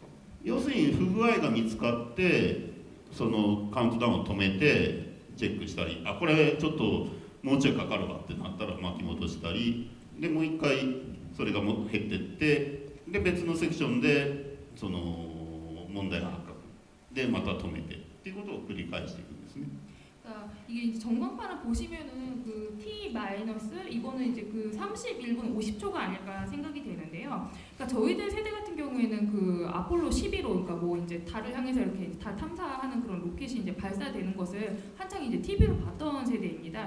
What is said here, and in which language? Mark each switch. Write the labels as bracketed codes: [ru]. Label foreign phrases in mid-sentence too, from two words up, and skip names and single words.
[ja] 要するに不具合が見つかって、そのカウントダウンを止めてチェックしたり、これちょっともうちょいかかるわってなったら巻き戻したりで、もう一回それが減ってってで別のセクションでその問題が発覚でまた止めてっていうことを繰り返していくんですね。 [ko] 그러니까 이게 이제 전광판을 보시면은 그 T 마이너스 이거는 이제 그 31분 50초가 아닐까 생각이 되는데요. 그러니까 저희들 세대 같은 경우에는 그 아폴로 11호, 그러니까 뭐 이제 달을 향해서 이렇게 달 탐사하는 그런 로켓이 이제 발사되는 것을 한창 이제 TV로 봤던 세대입니다.